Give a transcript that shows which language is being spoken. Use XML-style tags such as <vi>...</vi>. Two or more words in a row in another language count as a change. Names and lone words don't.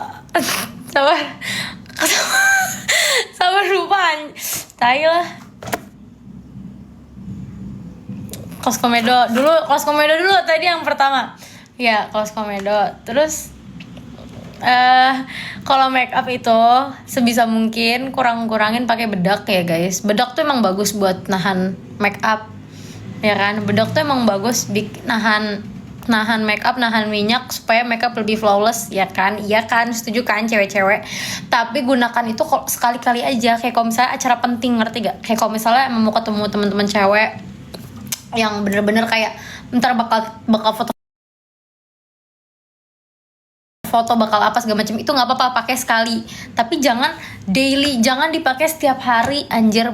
<id>Sabar lupa. Tai lah. Close komedo dulu tadi yang pertama. Ya, close komedo. Terus kalau make up itu sebisa mungkin kurangin pakai bedak ya guys. Bedak tuh emang bagus buat nahan make up, ya kan? Bedak tuh emang bagus nahan make up, nahan minyak supaya make up lebih flawless, ya kan? Iya kan, setuju kan cewek-cewek? Tapi gunakan itu sekali-kali aja, kayak kalau misalnya acara penting, ngerti gak? Kayak kalau misalnya mau ketemu teman-teman cewek yang bener-bener kayak ntar bakal foto bakal apa segala macam, itu nggak apa-apa pakai sekali, tapi jangan daily, jangan dipakai setiap hari anjir.</id>